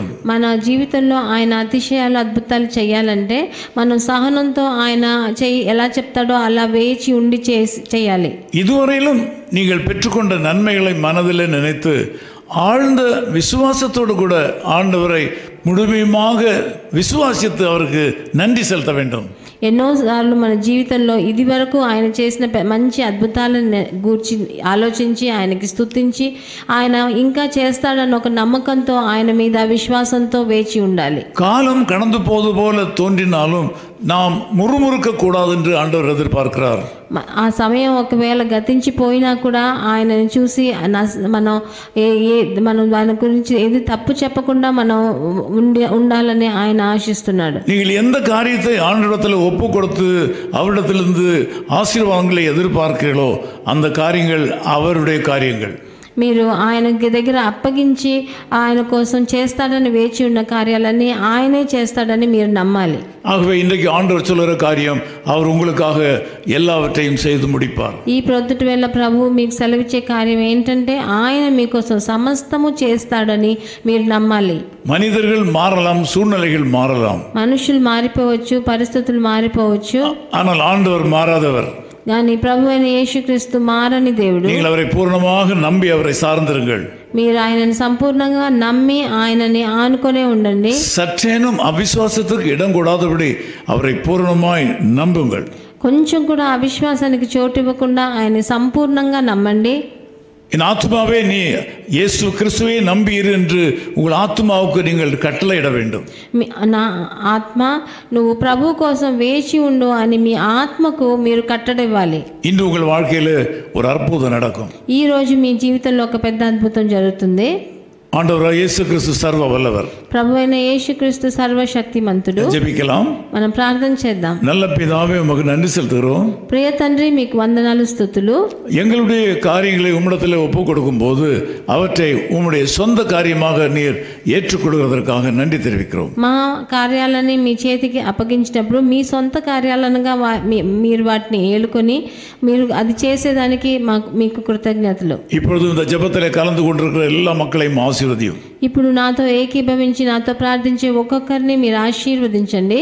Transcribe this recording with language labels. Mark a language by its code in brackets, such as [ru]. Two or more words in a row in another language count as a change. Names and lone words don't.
[te] మన జీవితంలో ఆయన అతిశయాలు అద్భుతాలు చేయాలంటే మనం సహనంతో ఆయన ఎలా చెప్తాడో అలా వేచి ఉండి చేయాలి. [ta] இதுவரையிலும் நீங்கள் பெற்றுக்கொண்ட நன்மைகளை மனதில் நினைத்து ஆழ்ந்த விசுவாசத்தோடு கூட ஆண்டவரை முழுமையாக விசுவாசித்து அவருக்கு நன்றி செலுத்த வேண்டும். [te] ఎన్నోసార్లు మన జీవితంలో ఇది వరకు ఆయన చేసిన మంచి అద్భుతాలను గూర్చి ఆలోచించి ఆయనకి స్తుతించి ఆయన ఇంకా చేస్తాడన్న ఒక నమ్మకంతో ఆయన మీద విశ్వాసంతో వేచి ఉండాలి. [ta] காலம் கடந்து போது போல தோன்றினாலும் நாம் முறுமுறுக்க கூடாது என்று ஆண்டவர் எதிர்பார்க்கிறார். [te] ఆ సమయం ఒకవేళ గతించిపోయినా కూడా ఆయనని చూసి మనం దాని గురించి ఏది తప్పు చెప్పకుండా మనం ఉండాలని ఆయన ఆశిస్తున్నాడు. [ta] நீங்கள் எந்த காரியத்தை ஆண்டவரிடத்தில் ஒப்பு கொடுத்து அவரிடத்திலிருந்து ஆசீர்வாதங்களை எதிர்பார்க்கிறீர்களோ அந்த காரியங்கள் அவருடைய காரியங்கள். [te] మీరు ఆయనకి దగ్గర అప్పగించి ఆయన కోసం చేస్తాడని వేచి ఉన్న కార్యాలన్నీ ఆయనే చేస్తాడని మీరు నమ్మాలి. [ta] ஆகவே இன்றைக்கு ஆண்டவர் சொல்லுற காரியம் அவர் உங்களுக்காக எல்லாவற்றையும் செய்து முடிப்பார். [te] ఈ ప్రొద్దుటి వేళ ప్రభువు మీకు సెలవిచ్చే కార్యం ఏంటంటే ఆయన మీకోసం సమస్తము చేస్తాడని మీరు నమ్మాలి. [ta] மனிதர்கள் மாறலாம், சூழ்நிலைகள் மாறலாம், [te] మనుషులు మారిపోవచ్చు, పరిస్థితులు మారిపోవచ్చు, [ta] ஆனால் ఆண்டவர் மாறாதவர். [te] కానీ ప్రభువైన యేసుక్రీస్తు మారని దేవుడు. [ta] நீங்கள் அவரை பூர்ணமாக நம்பி அவரை சார்ந்திருங்கள். [te] మీరు ఆయనని సంపూర్ణంగా నమ్మి ఆయనని ఆనుకొనే ఉండండి. [ta] சற்றேனும் அவிசுவாசத்துக்கு இடம் கூடாதபடி அவரை பூர்ணமாய் நம்புங்கள். [te] కొంచెం కూడా అవిశ్వాసానికి చోటు ఇవ్వకుండా ఆయన సంపూర్ణంగా నమ్మండి. [ta] என் ஆத்மாவே நீ இயேசு கிறிஸ்துவை நம்பியிரு என்று உங்கள் ஆத்மாவுக்கு நீங்கள் கட்டளையிட வேண்டும். [te] నా ఆత్మ నువ్వు ప్రభు కోసం వేచి ఉండు అని మీ ఆత్మకు మీరు కట్టడివ్వాలి. [ta] இன்று உங்கள் வாழ்க்கையில் ஒரு அற்புதம் நடக்கும். [te] ఈ రోజు మీ జీవితంలో ఒక పెద్ద అద్భుతం జరుగుతుంది. [ta] ஆண்டவர் இயேசு கிறிஸ்து சர்வ வல்லவர். [te] ప్రభువైన యేసుక్రీస్తు సర్వశక్తిమంతుడు. [ta] ஜெபிக்கலாம். [te] మనం ప్రార్థన చేద్దాం. [ta] நல்ல பிதாவே, உமக்கு நன்றி செலுத்துகிறோம். [te] ప్రియ తండ్రి, మీకు వందనాలు, స్తుతులు. [ta] எங்களுடைய காரியங்களை உம்மிடத்தில் ஒப்பு கொடுக்கும் போது அவற்றை உம்முடைய சொந்த காரியமாக நீர் ஏற்றுக்கொள்வதற்காக நன்றி தெரிவிக்கிறோம். [te] మా కార్యాలని మీ చేతికి అప్పగించినప్పుడు మీ సొంత కార్యాలనుగా మీరు వాటిని ఏలుకొని మీరు అది చేసేదానికి మీకు కృతజ్ఞతలు. [ta] இப்பொழுது இந்த ஜெபத்திலே கலந்து கொண்டிருக்கிற எல்லா மக்களையும் ஆசீர்வதியும். [te] ఇప్పుడు నాతో ఏకీభవించి నాతో ప్రార్థించే ఒక్కొక్కరిని మీరు ఆశీర్వదించండి.